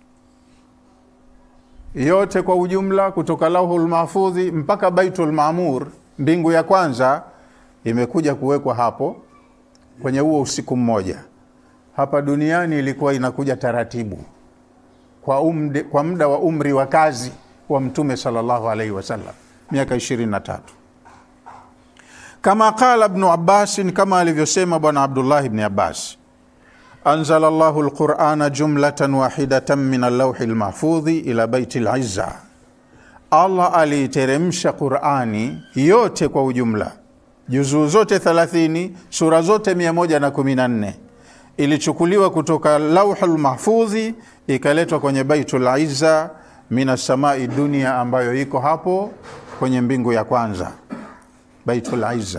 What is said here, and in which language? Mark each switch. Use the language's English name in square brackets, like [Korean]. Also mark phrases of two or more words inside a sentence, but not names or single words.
[Swahili] Yote kwa ujumla kutoka Lawhul Mahfudhi mpaka Baitul Maamur, mbingu ya kwanza, imekuja kuwekwa hapo kwenye huo usiku mmoja. Hapa duniani ilikuwa inakuja taratibu kwa muda wa umri wa kazi wa mtume [Arabic] صلى الله عليه وسلم, [Swahili] miaka 23. Kama qala Ibn Abbas, kama alivyosema bwana Abdullah ibn Abbas, [Arabic] أنزل الله القرآن جملة واحدة من اللوح المحفوظ إلى بيت العزة, [Swahili] Allah aliteremsha Qur'ani yote kwa ujumla juzuu zote 30, sura zote 114. Ilichukuliwa kutoka Lauhul Mahfudhi ikaletwa kwenye Baitul Izza [Arabic] من السماء الدنيا, [Swahili] ambayo iko hapo kwenye mbingu ya kwanza, Baitul Izza.